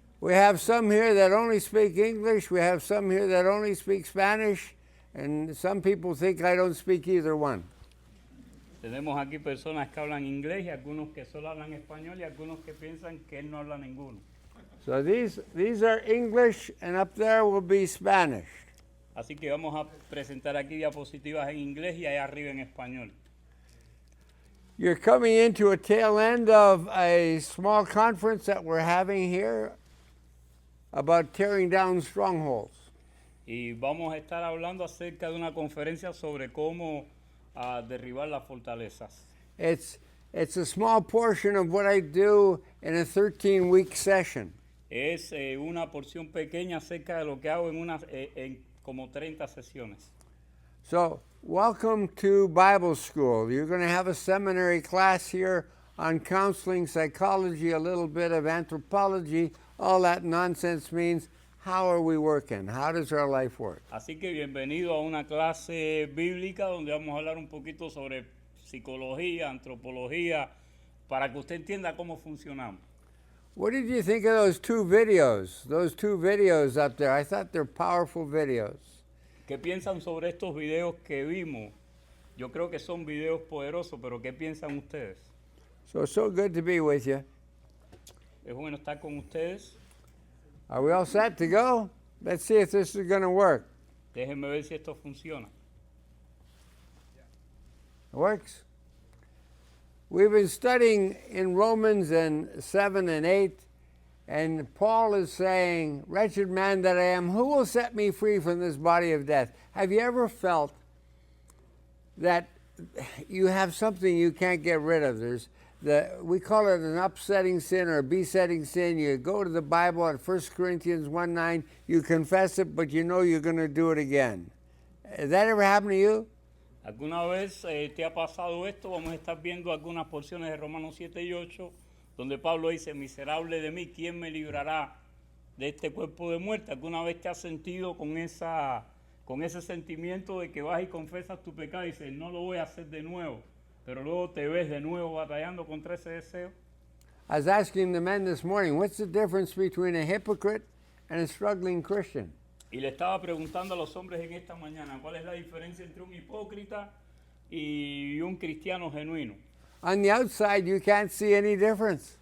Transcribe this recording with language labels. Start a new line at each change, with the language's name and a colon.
English: We have some here that only speak English. We have some here that only speak Spanish. And some people think I don't speak either one.
Spanish: Tenemos aquí personas que hablan inglés y algunos que solo hablan español y algunos que piensan que él no habla ninguno.
English: So these are English, and up there will be Spanish.
Spanish: Así que vamos a presentar aquí diapositivas en inglés y allá arriba en español.
English: You're coming into a tail end of a small conference that we're having here about tearing down strongholds.
Spanish: Y vamos a estar hablando acerca de una conferencia sobre cómo derribar las fortalezas.
English: It's a small portion of what I do in a 13-week session.
Spanish: Es una porción pequeña acerca de lo que hago en como 30 sesiones.
English: So, welcome to Bible school. You're going to have a seminary class here on counseling, psychology, a little bit of anthropology. All that nonsense means, how are we working? How does our life work?
Spanish: Así que bienvenido a una clase bíblica donde vamos a hablar un poquito sobre psicología, antropología, para que usted entienda cómo funcionamos.
English: What did you think of those two videos? Those two videos up there. I thought they're powerful videos.
Spanish: ¿Qué piensan sobre estos videos que vimos? Yo creo que son videos poderosos, pero ¿qué piensan ustedes?
English: So good to be with you.
Spanish: Es bueno estar con ustedes.
English: Are we all set to go? Let's see if this is going to work.
Spanish: Déjenme ver si esto funciona.
English: It works. We've been studying in Romans 7 and 8, and Paul is saying, "Wretched man that I am, who will set me free from this body of death?" Have you ever felt that you have something you can't get rid of? We call it an upsetting sin or a besetting sin. You go to the Bible at 1 Corinthians 1:9, you confess it, but you know you're going to do it again. Has that ever happened to you?
Spanish: ¿Alguna vez te ha pasado esto? Vamos a estar viendo algunas porciones de Romanos 7 y 8, donde Pablo dice, miserable de mí, ¿quién me librará de este cuerpo de muerte? ¿Alguna vez te has sentido con ese sentimiento de que vas y confesas tu pecado y dices, no lo voy a hacer de nuevo, pero luego te ves de nuevo batallando contra ese deseo?
English: I was asking the men this morning, what's the difference between a hypocrite and a struggling Christian?
Spanish: Y le estaba preguntando a los hombres en esta mañana, ¿cuál es la diferencia entre un hipócrita y un cristiano genuino?
English: On the outside, you can't see any difference.